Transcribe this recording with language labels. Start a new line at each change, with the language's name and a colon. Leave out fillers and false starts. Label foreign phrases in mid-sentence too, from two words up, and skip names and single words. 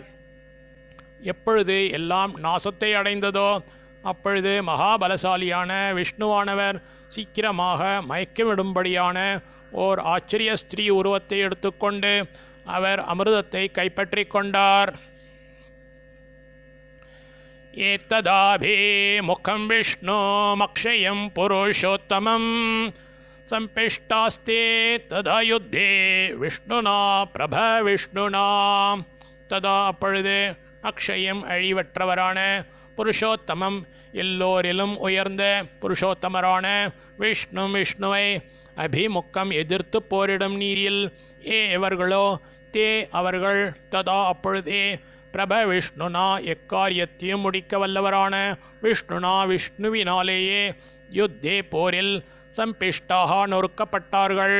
Tamil: எப்பொழுது எல்லாம் நாசத்தை அடைந்ததோ அப்பொழுது மகாபலசாலியான விஷ்ணுவானவர் சீக்கிரமாக மயக்கிவிடும்படியான ஓர் ஆச்சரிய ஸ்திரீ உருவத்தை எடுத்துக்கொண்டு அவர் அமிர்தத்தை கைப்பற்றி கொண்டார்.
Sanskrit: एतदाभिमुखं विष्णुमक्षयं पुरुषोत्तमं सम्पिष्टास्ते तदा युद्धे विष्णुना प्रभविष्णुना तदा
Tamil: அப்பொழுது அக்ஷயம் அழிவற்றவரான புருஷோத்தமம் எல்லோரிலும் உயர்ந்த புருஷோத்தமரான விஷ்ணுவை அபிமுக்கம் எதிர்த்து போரிடும் நீரில் எவர்களோ தே அவர்கள் ததா அப்பொழுதே
Sanskrit: प्रभ विष्णुना
Tamil: எக்காரியத்தையும் முடிக்க வல்லவரான விஷ்ணுவினாலேயே யுத்தே போரில் சம்பிஷ்டாக நொறுக்கப்பட்டார்கள்.